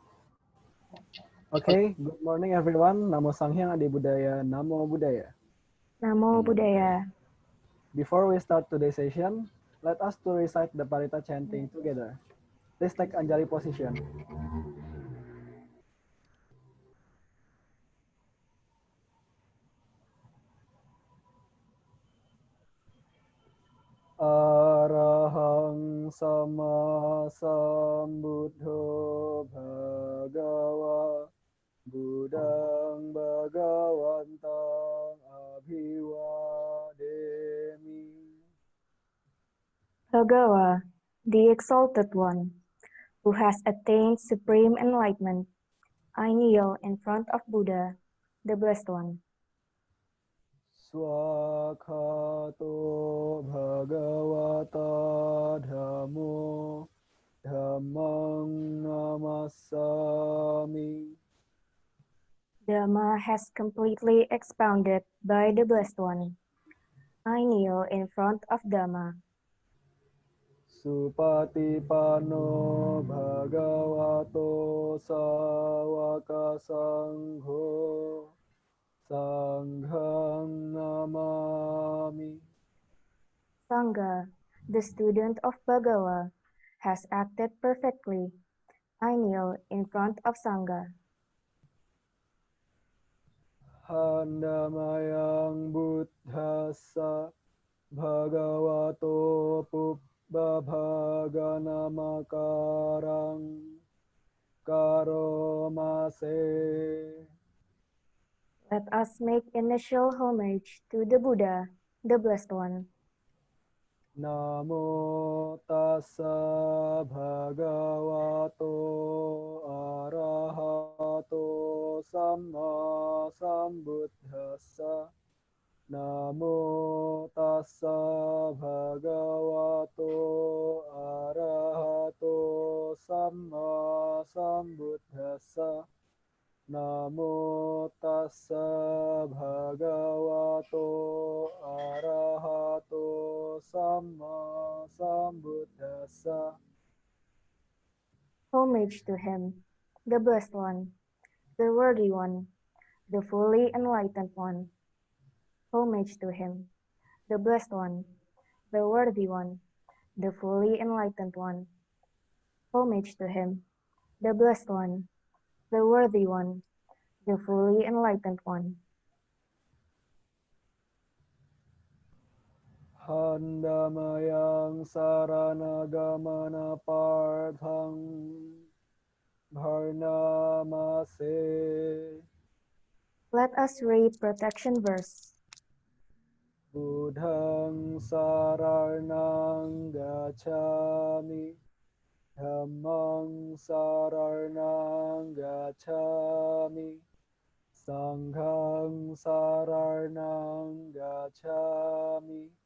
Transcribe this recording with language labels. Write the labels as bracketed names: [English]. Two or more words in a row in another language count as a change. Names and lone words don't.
[English] Okay, good morning everyone. [Pali] Namo Sanghyang Adi Budaya, Namo Buddhaya. Namo Namo Buddhaya. Buddhaya. [English] Before we start today's session, let us to recite the Parita chanting together. Please take Anjali position. [Pali] Arahang sama sambuddho bhagava Buddhang bhagavantang abhivademi. [English] Bhagawa, the Exalted One, who has attained supreme enlightenment, I kneel in front of Buddha, the Blessed One. [Pali] Swakhato bhagavata dhammo dhammang namasami. [English] Dhamma has completely expounded by the Blessed One. I kneel in front of Dhamma. [Pali] Supatipanno bhagavato sawaka sangho sanghang namami. [English] Sangha, the student of Bhagawa, has acted perfectly. I kneel in front of Sangha. [Pali] Handamayang buddhassa bhagavato pubbabhaganamakarang karomase. [English] Let us make initial homage to the Buddha, the Blessed One. [Pali] Namo tassa bhagavato arahato samma sambuddhassa. Namo tassa bhagavato arahato samma sambuddhassa. Namo tassa bhagavato arahato samma sambuddhassa. [English] Homage to him, the Blessed One, the Worthy One, the fully enlightened One. Homage to him, the Blessed One, the Worthy One, the fully enlightened One. Homage to him, the Blessed One, the Worthy One, the fully enlightened One. [Pali] Handamayang saranagamana parthang bharnamase. [English] Let us read protection verse. [Pali] Buddhang saranang gacchami. Dhammang saranang gacchami. Sanghang saranang gacchami.